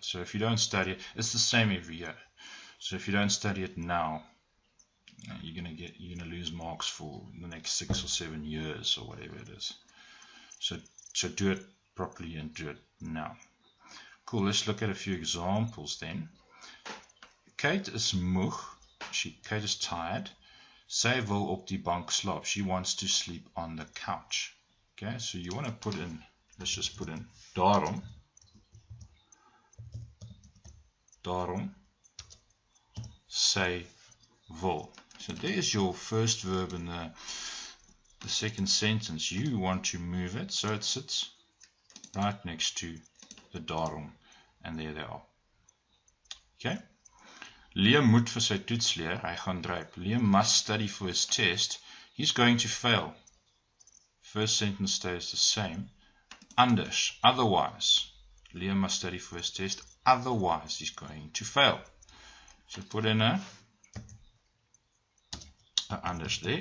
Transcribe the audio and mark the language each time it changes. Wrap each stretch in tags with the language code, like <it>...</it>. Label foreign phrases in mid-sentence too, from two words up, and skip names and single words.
<en>So if you don't study it, it's the same every year. So if you don't study it now, you're gonna lose marks for the next 6 or 7 years or whatever it is. So do it properly and do it now. Cool. Let's look at a few examples then.</en> <af>Kate is moeg.</af> <en>Kate is tired.</en> <af>Sy wil op die bank slaap.</af> <en>She wants to sleep on the couch. Okay, so you want to put in, let's just put in daarom.</en> <af>Daarom sy wil.</af> <en>So there's your first verb in the second sentence. You want to move it so it sits right next to the daarom. And there they are. Okay.</en> <af>Liam moet vir sy toets leer. Hy gaan dryp.</af> <en>Liam must study for his test. He's going to fail. First sentence stays the same. Anders, otherwise. Liam must study for his test. Otherwise, he's going to fail. So put in a anders there.</en>